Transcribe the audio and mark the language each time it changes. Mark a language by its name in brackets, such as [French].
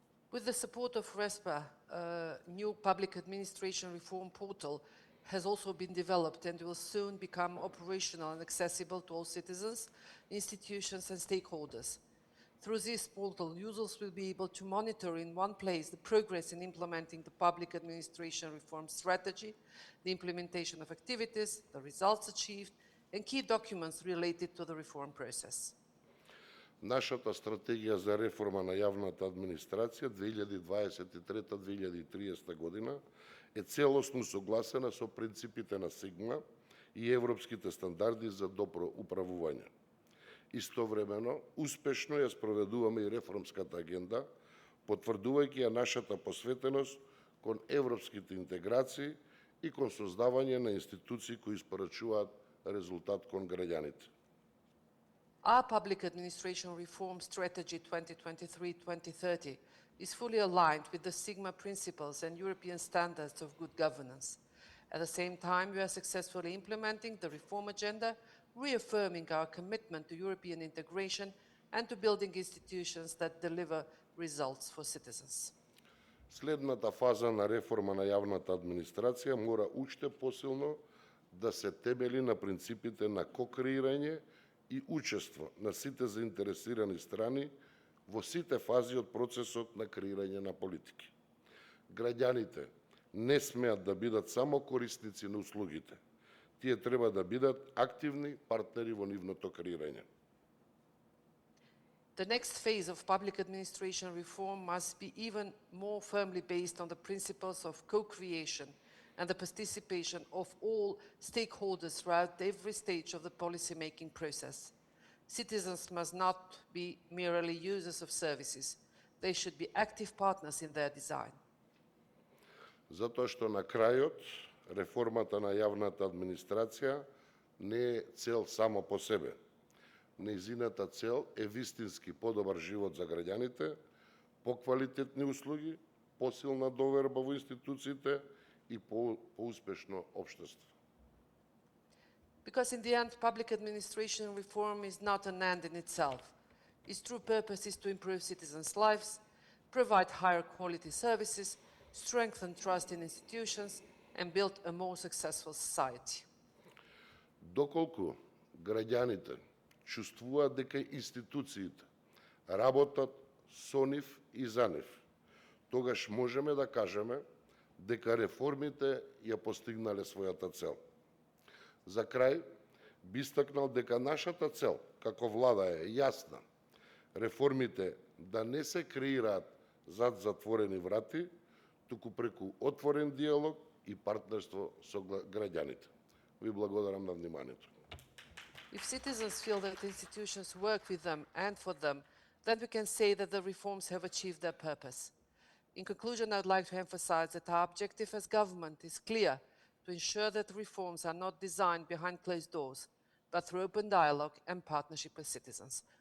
[English] With the support of RESPA, a new public administration reform portal has also been developed and will soon become operational and accessible to all citizens, institutions, and stakeholders. Through this portal, users will be able to monitor in one place the progress in implementing the public administration reform strategy, the implementation of activities, the results achieved, and key documents related to the reform process. [Macedonian] Нашата стратегија за реформа на јавната администрација 2023-2030 година е целосно согласена со принципите на Сигма и европските стандарди за добро управување. Истовремено, успешно ја спроведуваме и реформската агенда, потврдувајќи ја нашата посветеност кон европските интеграции и кон создавање на институции кои испорачуваат резултат кон граѓаните. [English] Our public administration reform strategy 2023-2030 is fully aligned with the Sigma principles and European standards of good governance. At the same time, we are successfully implementing the reform agenda, reaffirming our commitment to European integration and to building institutions that deliver results for citizens. [Macedonian] Следната фаза на реформа на јавната администрација мора уште посилно да се темели на принципите на кокреирање и учество на сите заинтересирани страни во сите фази од процесот на креирање на политики. Граѓаните не смеат да бидат само корисници на услугите. Тие треба да бидат активни партнери во нивното креирање. [English] The next phase of public administration reform must be even more firmly based on the principles of co-creation and the participation of all stakeholders throughout every stage of the policy-making process. Citizens must not be merely users of services. They should be active partners in their design. [Macedonian] Затоа што на крајот реформата на јавната администрација не е цел само по себе. Нејзината цел е вистински подобар живот за граѓаните, поквалитетни услуги, посилна доверба во институциите и поуспешно општество. [English] Because in the end, public administration reform is not an end in itself. Its true purpose is to improve citizens' lives, provide higher quality services, strengthen trust in institutions, and build a more successful society. [Macedonian] Доколку граѓаните чувствуваат дека институциите работат со нив и за нив, тогаш можеме да кажеме дека реформите ја постигнале својата цел. За крај, би истакнал дека нашата цел како влада е јасна. Реформите да не се креираат зад затворени врати, туку преку отворен диалог и партнерство со граѓаните. Ви благодарам на вниманието. [English] If citizens feel that institutions work with them and for them, then we can say that the reforms have achieved their purpose. In conclusion, I would like to emphasize that our objective as government is clear: to ensure that reforms are not designed behind closed doors, but through open dialogue and partnership with citizens.